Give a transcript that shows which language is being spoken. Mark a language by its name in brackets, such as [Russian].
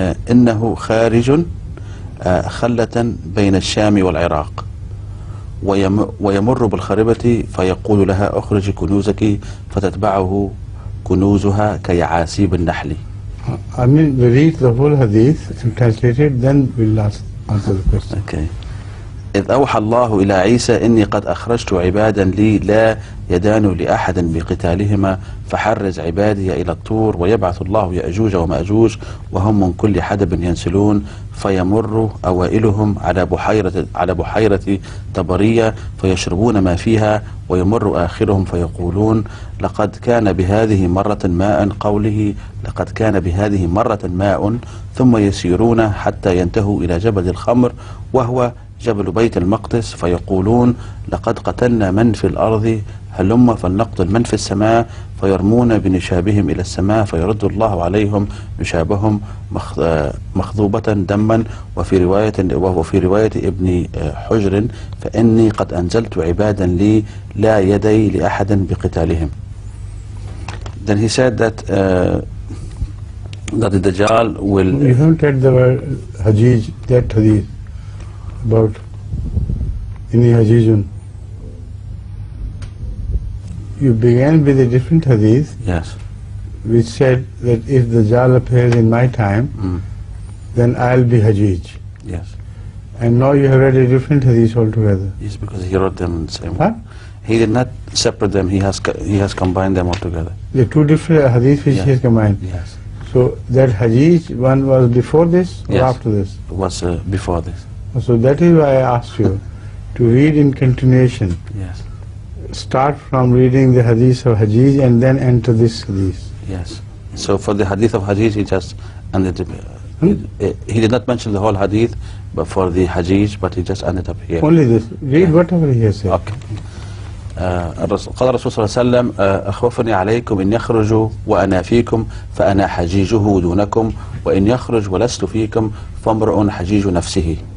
[Arabic] إِنَّهُ خَارِجٌ خلة بين الشام والعراق ويمر بالخربة فيقول لها أخرج كنوزك فتتبعه كنوزها كيعاسيب النحل. [English] I mean, we read the whole hadith and translate it, then we'll answer the question. Okay. [Arabic] إذ أوحى الله إلى عيسى إني قد أخرجت عبادا لي لا يدان لأحد بقتالهما فحرز عبادي إلى الطور ويبعث الله يأجوج ومأجوج وهم من كل حدب ينسلون فيمر أوائلهم على بحيرة طبرية فيشربون ما فيها ويمر آخرهم فيقولون لقد كان بهذه مرة ماء قوله لقد كان بهذه مرة ماء ثم يسيرون حتى ينتهوا إلى جبل الخمر وهو جبل بيت المقدس فيقولون لقد قتلنا من في الأرض هلم فلنقتل من في السماء فيرمون بنشابهم إلى السماء فيرد الله عليهم نشابهم مخضوبة دما وفي رواية ابن حجر فإني قد أنزلت عبادا لي لا يدي لأحد بقتالهم. [English] Then he said that the Dajjal will... You haven't read the word Hajij, that hadith about Inni Hajijun. You began with a different hadith. Yes. Which said that if the Dajjal appears in my time, then I'll be Hajij. Yes. And now you have read a different hadith altogether. Yes, because he wrote them in the same way. He did not separate them, he has combined them all together. The two different hadiths which he has combined. Yes. So that Hajij one was before this or after this? It was before this. So that is why I asked you to read in continuation. Yes. Start from reading the hadith of Hajij and then enter this hadith. Yes. So for the hadith of Hajij, he just ended up, he did not mention the whole hadith, but for the Hajij, but he just ended up here. Only this. Read whatever he has said. Okay. [Arabic] قال الرسول صلى الله عليه وسلم أخوفني عليكم إن يخرجوا وأنا فيكم فأنا حجيجه دونكم وإن يخرج ولست فيكم فامرؤ حجيج نفسه.